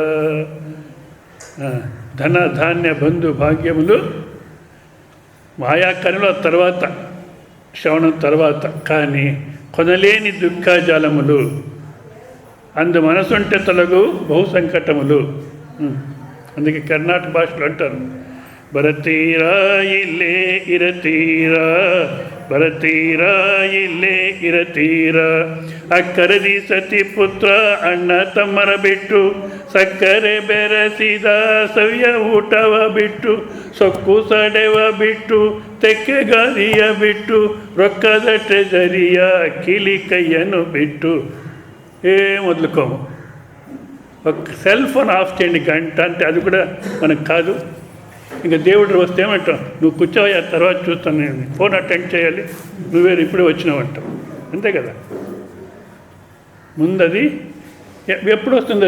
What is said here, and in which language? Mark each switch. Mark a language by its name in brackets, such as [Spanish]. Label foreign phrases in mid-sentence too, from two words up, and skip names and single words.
[Telugu] ధన ధాన్య బంధు భాగ్యములు మాయాకరుల తర్వాత, శ్రవణం తర్వాత, కానీ కొనలేని దుఃఖజాలములు, అందు మనసుంటే తొలగు బహు సంకటములు. అందుకే కర్ణాటక భాషలో అంటారు, [Kannada] ಭರತೀರಾ ಇಲ್ಲೇ ಇರತೀರಾ, ಭರತೀರಾ ಇಲ್ಲೇ ಇರತೀರ, ಅಕ್ಕರದಿ ಸತಿ ಪುತ್ರ ಅಣ್ಣ ತಮ್ಮರ ಬಿಟ್ಟು, ಸಕ್ಕರೆ ಬೆರೆಸಿದ ಸವಿಯ ಊಟವ ಬಿಟ್ಟು, ಸೊಕ್ಕು ಸಡೆವ ಬಿಟ್ಟು, ತೆಕ್ಕೆ ಗಾದಿಯ ಬಿಟ್ಟು, ರೊಕ್ಕದ ಟ್ರೆಜರಿಯ ಕಿಲಿ ಕೈಯನ್ನು ಬಿಟ್ಟು. [Telugu] మొదలుకోము. ఒక [English] cell phone off [Telugu] చేయండి గంట అంటే, అది కూడా మనకు కాదు. ఇంకా దేవుడు వస్తే ఏమంటాం, నువ్వు కూర్చోవా తర్వాత చూస్తాను, నేను [English] phone attend [Telugu] చేయాలి, నువ్వే ఇప్పుడే వచ్చినావంటావు. అంతే కదా. ముందు అది ఎప్పుడు వస్తుంది?